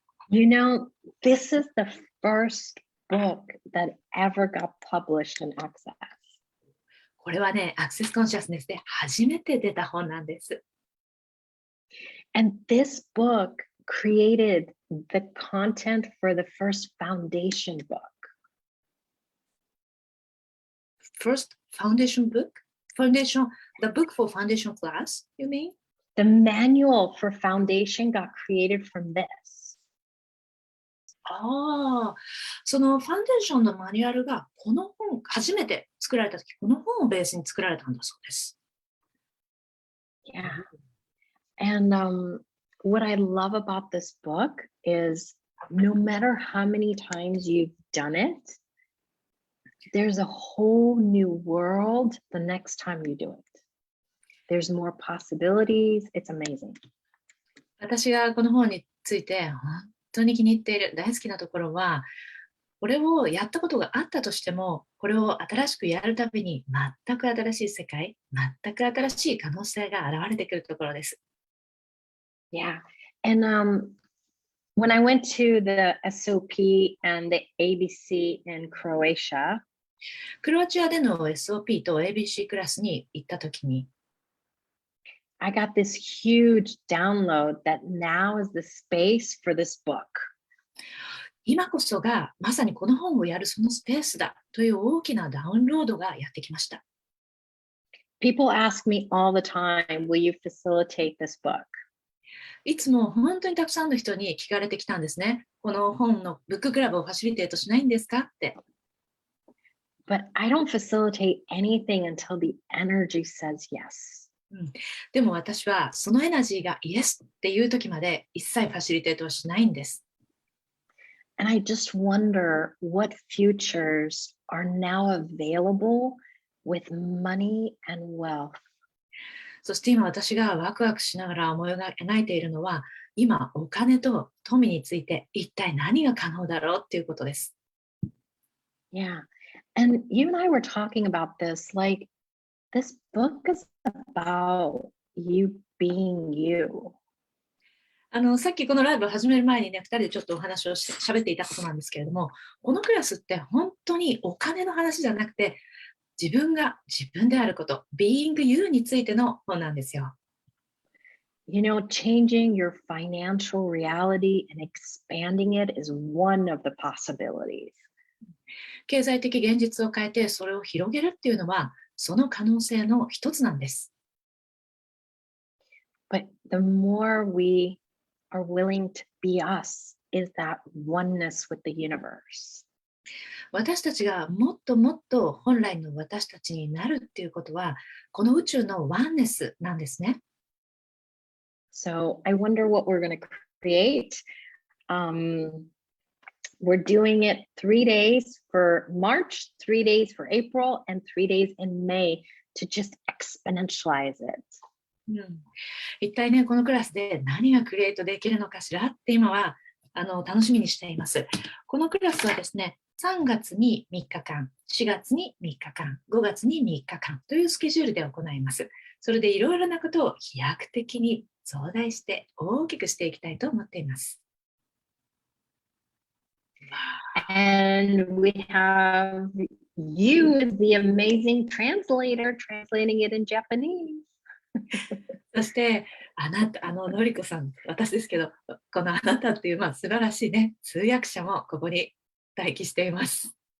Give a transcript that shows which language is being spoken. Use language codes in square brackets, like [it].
[en] You know, this is the first book that ever got published in Access. [ja] これはね、アクセスコンシャスネスで初めて出た本なんです。 [en] And this book created the content for the first foundation book. First foundation book? The book for foundation class, you mean? The manual for foundation got created from this. [ja] そのファンデーションのマニュアルがこの本、初めて作られた時、この本をベースに作られたんだそうです。 [en] Yeah. And what I love about this book is no matter how many times you've done it, there's a whole new world the next time you do it. There's more possibilities. It's amazing. [ja] 私がこの本について本当に気に入っている大好きなところは、これをやったことがあったとしても、これを新しくやるたびに全く新しい世界、全く新しい可能性が現れてくるところです。 [en] Yeah. And when I went to the SOP and the ABC in Croatia, [ja] クロアチアでの SOP と ABC クラスに行ったときに、 [en] I got this huge download that now is the space for this book. [ja] 今こそがまさにこの本をやるそのスペースだという大きなダウンロードがやってきました。 [en] People ask me all the time, will you facilitate this book? [ja] いつも本当にたくさんの人に聞かれてきたんですね。この本のブッククラブをファシリテートしないんですかって。 [en] But I don't facilitate anything until the energy says yes. [ja] でも私はそのエナジーがイエスっていう時まで一切ファシリテートをしないんです。 [en] And I just wonder what futures are now available with money and wealth. [ja] そして今私がワクワクしながら思い描いているのは、今お金と富について一体何が可能だろうっていうことです。 [en] Yeah. And you and I were talking about this, like this book is about you being you. [ja] さっきこのライブを始める前にね、2人でちょっとお話を喋っていたことなんですけれども、このクラスって本当にお金の話じゃなくて、自分が自分であること、 [en] being you [ja] についての本なんですよ。 [en] You know, changing your financial reality and expanding it is one of the possibilities. [ja] 経済的現実を変えてそれを広げるっていうのは、その可能性の一つなんです。 [en] But the more we are willing to be us, is that oneness with the universe. [ja] 私たちがもっともっと本来の私たちになるっていうことは、この宇宙のワンネスなんですね。 [en] So I wonder what we're going to create. We're doing it 3 days for March, 3 days for April, and 3 days in May to just exponentialize it. [ja] 一体ね、このクラスで何がクリエイトできるのかしらって今は楽しみにしています。このクラスはですね、3月に3日間、4月に3日間、5月に3日間というスケジュールで行います。それでいろいろなことを飛躍的に増大して大きくしていきたいと思っています。 [en] And we have you as the amazing translator translating it in Japanese. [ja] そしてのりこさん、私ですけど、このあなたっていう、素晴らしいね、通訳者もここに待機しています。